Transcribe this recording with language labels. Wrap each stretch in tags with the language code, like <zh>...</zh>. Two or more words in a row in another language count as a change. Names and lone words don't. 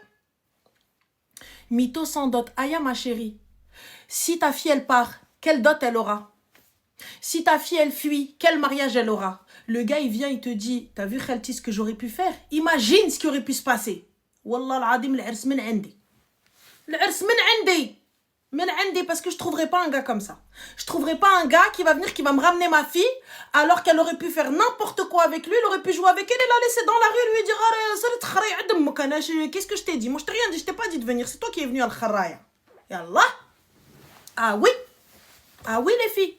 <fr>Mytho sans dot. Aya, ma chérie, si ta fille, elle part, quelle dot elle aura? Si ta fille, elle fuit, quel mariage elle aura? Le gars, il vient, il te dit, t'as vu, Khalti, ce que j'aurais pu faire? Imagine ce qui aurait pu se passer.</fr> <ar>Wallah al-adim, l'ers min indi. L'ers min indi. Min indi,</ar> <fr>parce que je trouverai pas un gars comme ça. Je trouverai pas un gars qui va venir, qui va me ramener ma fille, alors qu'elle aurait pu faire n'importe quoi avec lui, elle aurait pu jouer avec elle, et la laisser dans la rue, lui dire, qu'est-ce que je t'ai dit? Moi, je t'ai rien dit, je t'ai pas dit de venir, c'est toi qui es venu à al-kharaya. Yallah. Ah oui. Ah oui, les filles.</fr>